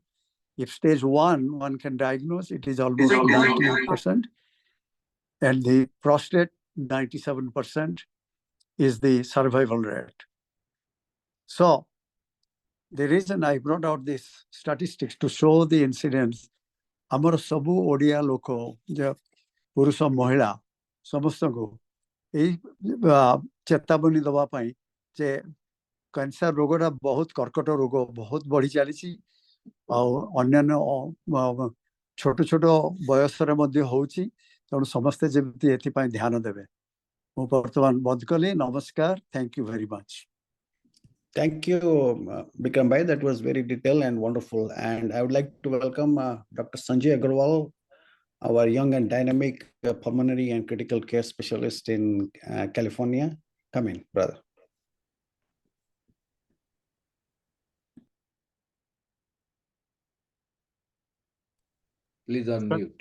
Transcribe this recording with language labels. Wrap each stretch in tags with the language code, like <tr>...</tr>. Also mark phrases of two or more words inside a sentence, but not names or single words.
<en>If stage 1, one can diagnose, it is almost 98%. And the prostate, 97% is the survival rate. So the reason I brought out these statistics to show the incidence,</en> <or>ଆମର ସବୁ ଓଡ଼ିଆ ଲୋକ ଯେ ପୁରୁଷ ମହିଳା ସମସ୍ତଙ୍କୁ ଏଇ ଚେତାବନୀ ଦେବା ପାଇଁ ଯେ କ୍ୟାନ୍ସର ରୋଗଟା ବହୁତ କର୍କଟ ରୋଗ ବହୁତ ବଢ଼ି ଚାଲିଛି ଆଉ ଅନ୍ୟାନ୍ୟ ଛୋଟ ଛୋଟ ବୟସରେ ମଧ୍ୟ ହେଉଛି ତେଣୁ ସମସ୍ତେ ଯେମିତି ଏଥିପାଇଁ ଧ୍ୟାନ ଦେବେ ମୁଁ ବର୍ତ୍ତମାନ ବନ୍ଦ କଲି ନମସ୍କାର</or> <en>thank you very much Thank you, Bikram Bhai. That was very detailed and wonderful. And I would like to welcome Dr. Sanjay Agarwal, our young and dynamic pulmonary and critical care specialist in California. Come in, brother. Please unmute.</en>